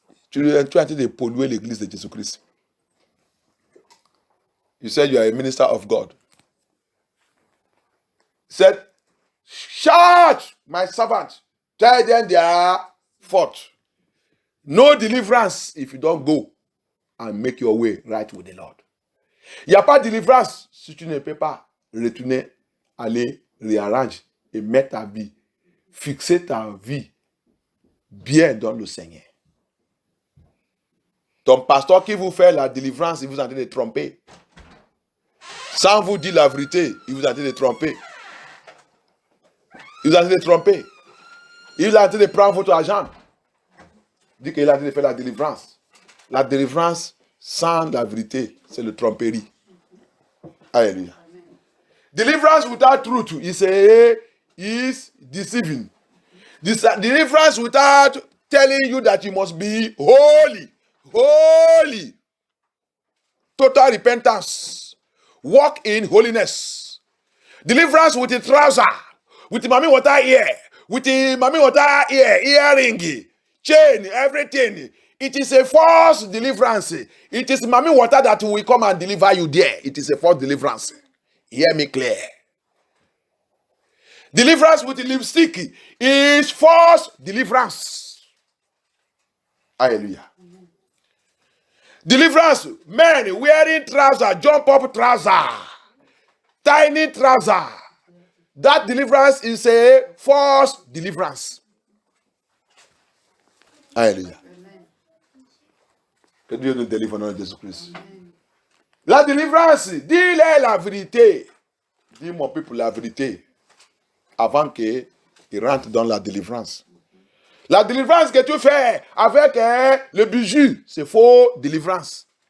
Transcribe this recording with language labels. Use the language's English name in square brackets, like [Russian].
[French] Tu es en train de polluer l'église de Jésus-Christ. [English] You said you are a minister of God. He said, charge my servant, tell them their fault. No deliverance if you don't go and make your way right with the Lord. [French] Il n'y a pas de délivrance si tu ne peux pas retourner, aller réarranger et mettre ta vie, fixer ta vie bien dans le Seigneur. Ton pasteur qui vous fait la délivrance, il vous est en train de tromper. Sans vous dire la vérité, il vous est en train de tromper. Il vous est en train de tromper. Il est en train de prendre votre argent. Dit qu'il est en train de faire la délivrance. La délivrance sans la vérité, c'est le tromperie. Alléluia. [English] Deliverance without truth is deceiving. Deliverance without telling you that you must be holy. Holy. Total repentance. Walk in holiness. Deliverance with the trouser. With the mommy water ear. With the mommy water ear. Earring. Chain. Everything. It is a false deliverance. It is mommy water that will come and deliver you there. It is a false deliverance. Hear me clear. Deliverance with the lipstick is false deliverance. Hallelujah. Deliverance, men wearing trousers, jump up trouser, tiny trouser. That deliverance is a false deliverance. Hallelujah. [French] Que Dieu nous délivre au nom de Jésus-Christ. La délivrance, dis-leur la vérité. Dis mon peuple la vérité. avant qu'il rentre dans la délivrance. La délivrance que tu fais avec le bijou, c'est faux délivrance.